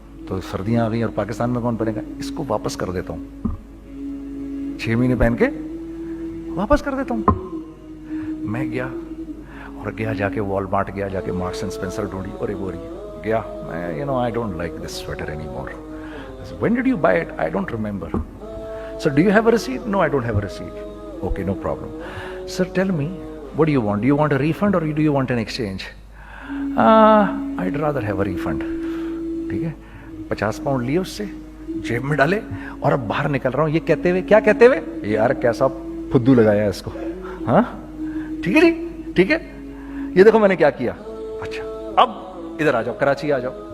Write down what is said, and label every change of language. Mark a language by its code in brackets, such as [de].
[ur] تو سردیاں آ گئی اور پاکستان میں کون پہنے گا, اس کو واپس کر دیتا ہوں, 6 مہینے پہن کے واپس کر دیتا ہوں. میں گیا اور جا کے والمارٹ گیا, جا کے مارکس اینڈ اسپینسر ڈھونڈی, اور ایک گیا میں, [en] I don't like this sweater anymore. I said, when did you buy it? I don't remember. Sir, do you have a receipt? No, I don't have a receipt. Okay, no problem. Sir, tell me, what do you want? Do you want a refund or do you want an exchange? I'd rather have a refund. [ur] ٹھیک ہے, 50 pound لیے اس سے, جیب میں ڈالے, اور اب باہر نکل رہا ہوں, یہ کہتے ہوئے, کیا کہتے ہوئے, یار کیسا پھدو لگایا ہے اس کو. ہاں ٹھیک ہے جی, ٹھیک ہے, یہ دیکھو میں نے کیا کیا. اچھا اب ادھر آ جاؤ, کراچی آ جاؤ.